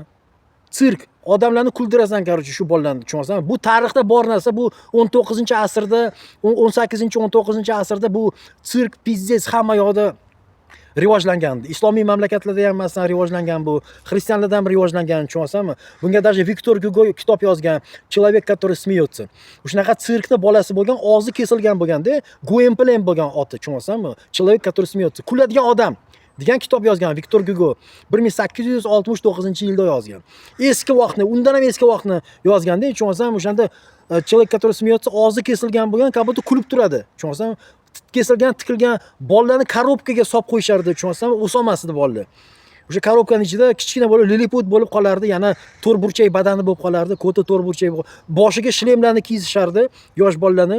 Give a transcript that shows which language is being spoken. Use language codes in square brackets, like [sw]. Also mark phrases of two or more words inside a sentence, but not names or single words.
[uz] Sirk. Odamlarni kuldirasan, короче, shu bolalarni, tushunasizmi? Bu tarixda bor narsa, bu 19-asrda, 18-19-asrda bu sirk pizdets hamma yoqda rivojlangan. Islomiy mamlakatlarda ham masalan rivojlangan bu, xristianlarda ham rivojlangan, tushunasizmi? Bunga даже Viktor Hugo kitob yozgan, [ru] Человек, который смеется. [uz] Shunaqa sirkda bolasi bo'lgan, og'zi kesilgan bo'lganda, Guemplen bo'lgan oti, tushunasizmi? [ru] Человек, который смеется. [uz] Kuladigan odam degan kitob yozgan Viktor Hugo 1869-yilda yozgan. Eski vaqtni, undan ham eski vaqtni yozganda, tushunasizmi? O'shanda [ru] Человек, который смеется, [uz] og'zi kesilgan bo'lgan, kabuto kulib turadi, tushunasizmi? Kesilgan, tikilgan bolalarni korobkaga solib qo'yishardi, tushunasizmi? O'solmasdi bolalar. O'sha korobkaning ichida kichkina bo'lib, liliput bo'lib qolardi, yana to'rtburchak badani bo'lib qolardi, ko'ta to'rtburchak, boshiga shlemlarni kiyishardi, yosh bolalarni.